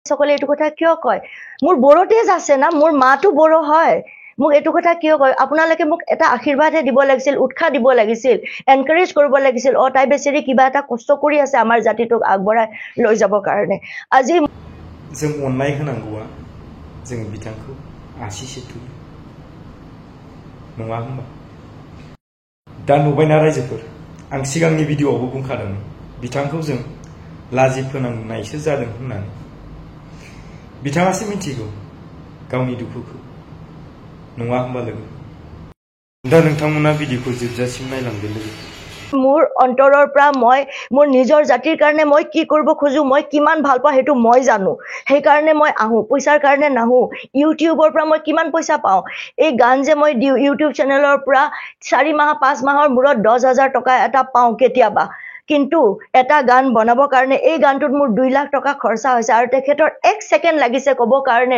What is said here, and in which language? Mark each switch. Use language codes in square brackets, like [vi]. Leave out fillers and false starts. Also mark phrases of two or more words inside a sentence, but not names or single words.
[as] সকলে এইটো কথা কিয় কয় মোৰ বড়ো তেজ আছে না মোৰ মাটো বড়ো হয় মোক এইটো কথা কিয় কয় আপোনালোকে মোক এটা আশীৰ্বাদহে দিব লাগিছিল উৎসাহ দিব লাগিছিল এনকাৰেজ কৰিব লাগিছিল তাই বেচেৰি কিবা এটা কষ্ট কৰি আছে আমাৰ জাতিটোক আগবঢ়াই লৈ যাব কাৰণে আজি [brx] जों अननाय होनांगौआ जों बिथांखौ आसिसे थुयो नङा होनबा दा नुबायना रायजोफोर आं सिगांनि भिडिअआवबो बुंखादोंमोन बिथांखौ जों लाजि फोनांनायसो जादों होननानै बिथाङासो मिथिगौ गावनि दुखुखौ नङा होनबा लोगो दा नोंथांमोना भिडिअखौ जोबजासिम नायलांदो लोगो [as] মোৰ অন্তৰৰ পৰা মই মোৰ নিজৰ জাতিৰ কাৰণে মই কি কৰিব খোজো মই কিমান ভাল পাওঁ হেতু মই জানো সেই কাৰণে মই আহো পইচাৰ কাৰণে নাহো ইউটিউবৰ পৰা মই কিমান পইচা পাওঁ এই গান যে মই দিও ইউটিউব চেনেলৰ পৰা 4 মাহ 5 মাহৰ মূৰত 10,000 টকা এটা পাওঁ কেতিয়াবা কিন্তু এটা গান বনাবৰ কাৰণে এই গানটোত মোৰ 2 লাখ টকা খৰচা হৈছে আৰু তেখেতৰ 1 সেকেন্ড লাগিছে ক'ব কাৰণে